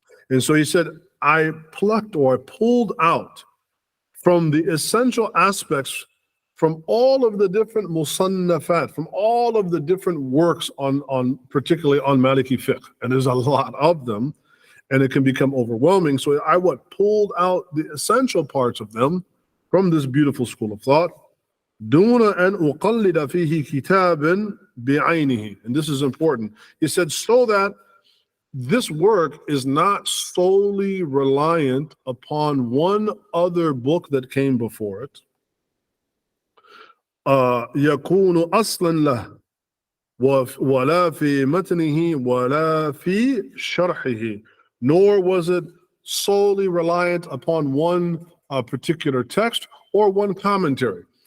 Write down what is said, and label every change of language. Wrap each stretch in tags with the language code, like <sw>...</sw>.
<en>And so he said, I plucked or I pulled out from the essential aspects from all of the different musannafat, from all of the different works on particularly on Maliki Fiqh, and there's a lot of them, and it can become overwhelming. So I pulled out the essential parts of them from this beautiful school of thought.</en> <ar>دون أن أقلد فيه كتابا بعينه,</ar> <en>and this is important. He said, so that this work is not solely reliant upon one other book that came before it.</en> <ar>يكون أصلا له ولا في متنه ولا في شرحه,</ar> <en>nor was it solely reliant upon one particular text or one commentary.</en>